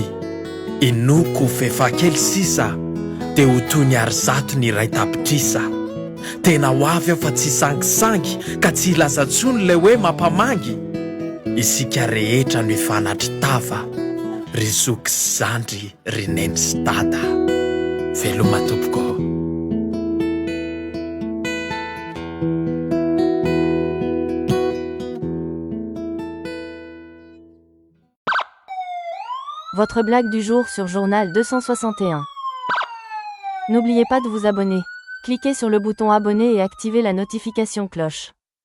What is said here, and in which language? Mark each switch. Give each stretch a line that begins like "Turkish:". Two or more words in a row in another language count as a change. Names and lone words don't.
Malagasy: Inoko fefakely sisa, dia ho toy ny arizato ny iray tapitrisa. Tena ho avy aho fa tsy sangisangy, ka tsy ilazantsony ilay hoe mampamangy. Isika rehetra no hifanatry tava, ry zoky sy zandry, ry neny sy dada. Veloma tompoko.
French: Votre blague du jour sur Journal 261. N'oubliez pas de vous abonner. Cliquez sur le bouton abonner et activez la notification cloche.